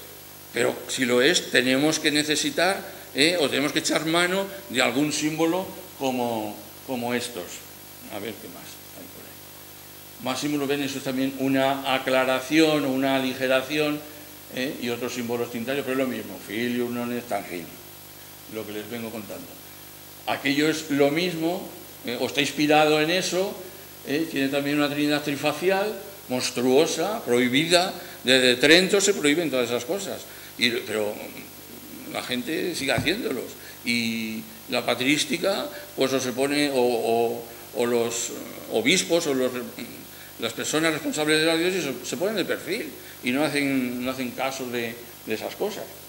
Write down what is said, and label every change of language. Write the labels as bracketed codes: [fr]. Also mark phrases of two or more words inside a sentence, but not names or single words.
[es] Pero si lo es, tenemos que necesitar, o tenemos que echar mano de algún símbolo como estos. A ver qué más hay por ahí. Máximo Bene, eso es también una aclaración o una aligeración, y otros símbolos tintarios, pero es lo mismo, [la] Filius non est tangere, [es] lo que les vengo contando. Aquello es lo mismo, o está inspirado en eso, tiene también una Trinidad trifacial, monstruosa, prohibida, desde Trento se prohíben todas esas cosas, pero la gente sigue haciéndolos, y la patrística, pues o se pone, o los obispos o las personas responsables de la diócesis se ponen de perfil y no hacen caso de esas cosas.